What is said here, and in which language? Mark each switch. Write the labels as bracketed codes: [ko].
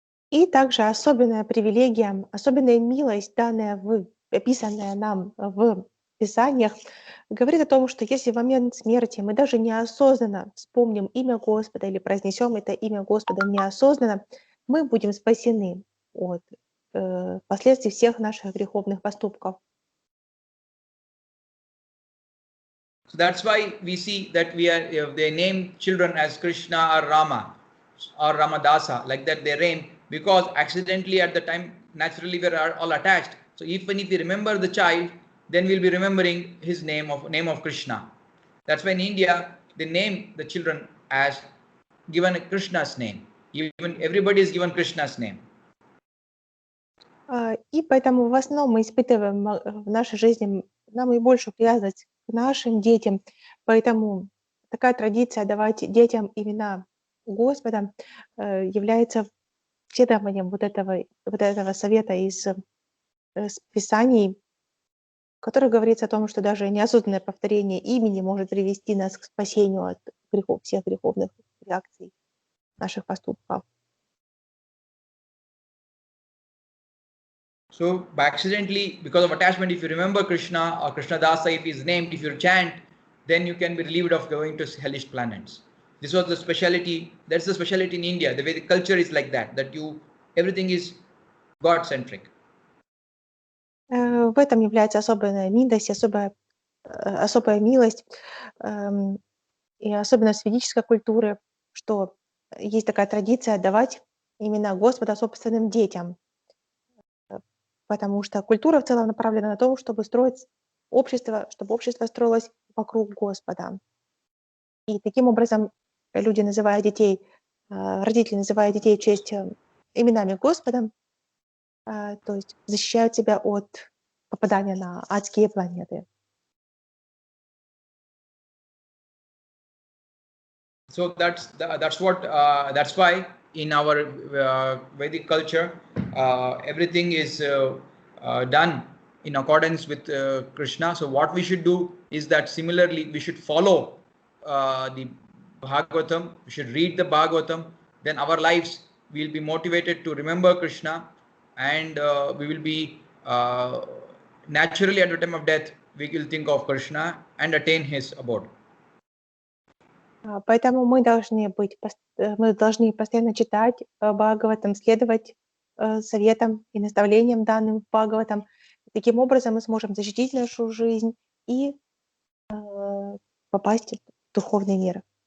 [ru] И также особенная привилегия, особенная милость, описанная нам в Писаниях, говорит о том, что если в момент смерти мы даже неосознанно вспомним имя Господа или произнесем это имя Господа неосознанно, мы будем спасены от последствий всех наших греховных поступков. [en] So that's why we see that they name children as Krishna or Rama or Ramadasa, like that they name, because accidentally at the time naturally we are all attached. So even if we remember the child, then we'll be remembering his name of Krishna. That's why in India they name the children as given Krishna's name. Even everybody is given Krishna's name. [ru] И поэтому в основном мы испытываем в нашей жизни наибольшую привязанность к нашим детям. Поэтому такая традиция давать детям имена Господа является следованием вот этого совета из Писаний, в которых говорится о том, что даже неосознанное повторение имени может привести нас к спасению от грехов, всех греховных реакций наших поступков. [en] So by accidentally, because of attachment, if you remember Krishna or Krishna Dasa, if he is named, if you chant, then you can be relieved of going to hellish planets. This was the speciality. That's the speciality in India. The Vedic culture is like that. Everything is God-centric. [ru] В этом является особая милость, особая милость и особенность ведической культуры, что есть такая традиция давать имена Господа собственным детям, потому что культура в целом направлена на то, чтобы строить общество, чтобы общество строилось вокруг Господа. И таким образом родители называют детей в честь именами Господа, то есть защищают себя от попадания на адские планеты. [en] So that's why in our Vedic culture everything is done in accordance with Krishna. So what we should do is that similarly we should follow the Bhagavatam. We should read the Bhagavatam. Then our lives will be motivated to remember Krishna, and we will be naturally at the time of death we will think of Krishna and attain his abode. [ru] Поэтому мы должны постоянно читать Бхагаватам, следовать советам и наставлениям, данным в Бхагаватам. Таким образом мы сможем защитить нашу жизнь и попасть в духовный мир.